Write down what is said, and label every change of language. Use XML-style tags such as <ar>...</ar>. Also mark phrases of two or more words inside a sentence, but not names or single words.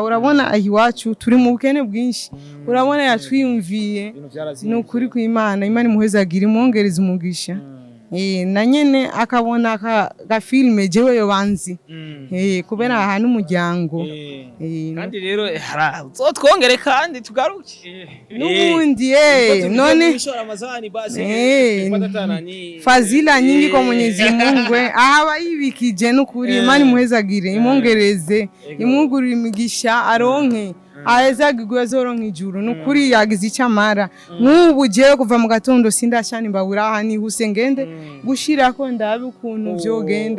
<rn>Urabona ahi wacu turi mu bukene bwinshi urabona yatwiyumviye nukuri ku Imana imuhezagire imongereza umugisha. Na nyene akabona ka filme jewe yo banzi kubera aha n'umuryango kandi rero twongere kandi tugaruke n'ubundi none</rn> <sw>fazila nyingi kwa Mwenyezi Mungu</sw> <rn>aha bayibikije n'ukuri Imana imuhezagire imongereze imwugurira imigisha aronke ahezagirwe azoronka ijuru nukuri yagize icamara nk'ubu jewe kuva mu gatondo sindashana imbabura aha nihuse ngende gushirako ndabe ukuntu vyogenda</rn>